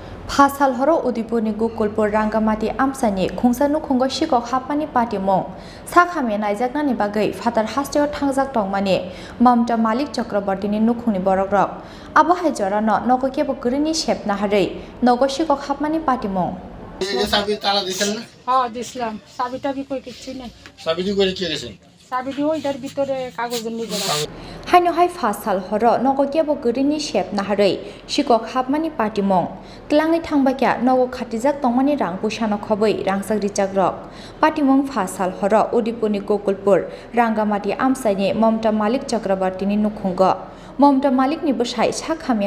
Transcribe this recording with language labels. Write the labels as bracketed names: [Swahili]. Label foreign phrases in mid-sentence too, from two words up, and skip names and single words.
[Kok Borok] Phasal Horo Udaipurni Gokulpur Rangamati Amchaini Khungsa Nukhungo Sikok Habmani Patimung Sakhame Naijaknani bagai Fatar Hasteo Thangjak Tongmani Mamta Malik Chakrabartini Nukhungni Borokrok Abo Haijorano Nogo Kebo Grini Shep Naharei Nogo Sikok Habmani Patimung [Bangla] সাবি তালা দিছেন না? হ্যাঁ দিছিলাম। চাবিটা কি কই কিছু নেই। সাবিটি করে কি গেছেন? চাবিটি ওইটার ভিতরে কাগজের নিচে রাখা। [Kok Borok] Haino hai Phasal Horo Nogo Kebo Grini Shep Naharei Sikok Habmani Patimung Tlangi Thangbakya Nogo Khatijak Tongmani Rang Pushano Khoboi Rangsak Richagrok Patimung Phasal Horo Udaipurni Gokulpur Rangamati Amchaini Mamta Malik Chakrabartini Nukhungo Mamta Malik ni bwsai sakhamya